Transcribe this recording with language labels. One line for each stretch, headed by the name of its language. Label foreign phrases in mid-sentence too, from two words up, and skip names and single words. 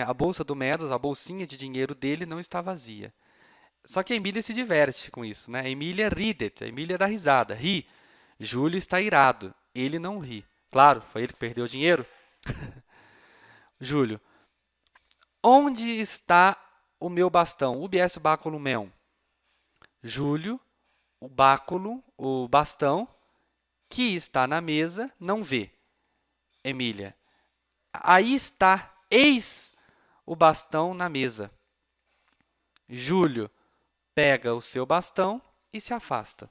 Portuguese: A bolsa do Medos, a bolsinha de dinheiro dele não está vazia. Só que a Emília se diverte com isso. Né? A Emília ridet, a Emília dá risada, ri. Júlio está irado, ele não ri. Claro, foi ele que perdeu o dinheiro. Júlio, onde está o meu bastão?
Latin: Ubi est baculum meum?
Portuguese: Júlio, o bastão, que está na mesa, não vê. Emília, aí está, eis o bastão na mesa. Júlio, pega o seu bastão e se afasta.